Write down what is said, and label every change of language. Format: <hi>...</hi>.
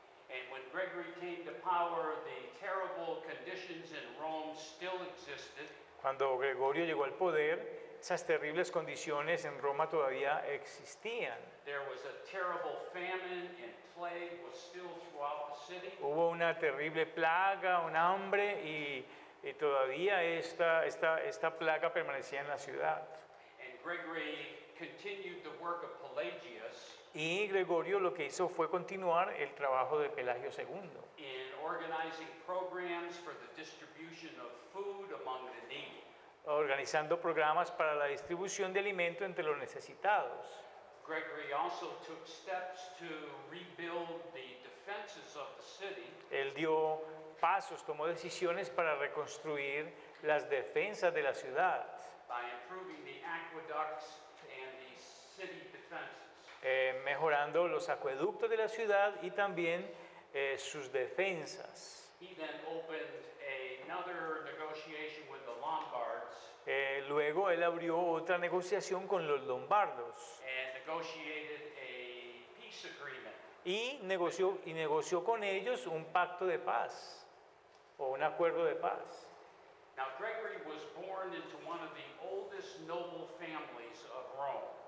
<en>And when Gregory came to power, the terrible conditions in Rome still existed.</en> <es>Cuando Gregorio llegó al poder, esas terribles condiciones en Roma todavía existían.</es> <en>There was a terrible famine and plague was still throughout the city.</en> <es>Hubo una terrible plaga, un hambre y todavía esta plaga permanecía en la ciudad.</es> <en>And Gregory continued the work of Pelagius</en> <es>Y Gregorio lo que hizo fue continuar el trabajo de Pelagio II,</es> <en>in organizing programs for the distribution of food among the needy.</en> <es>organizando programas para la distribución de alimento entre los necesitados.</es> <en>Gregory also took steps to rebuild the defenses of the city.</en> <es>Él dio pasos, tomó decisiones para reconstruir las defensas de la ciudad,</es> <en>By improving the aqueducts and the city defenses.</en> <es>mejorando los acueductos de la ciudad y también sus defensas.</es> <en>He then opened another negotiation with the Lombards</en> <es>Luego él abrió otra negociación con los lombardos</es> <en>and negotiated a peace agreement.</en> <es>y negoció con ellos un pacto de paz o un acuerdo de paz.</es> <en>Now, Gregory was born into one of the oldest noble families of Rome.</en>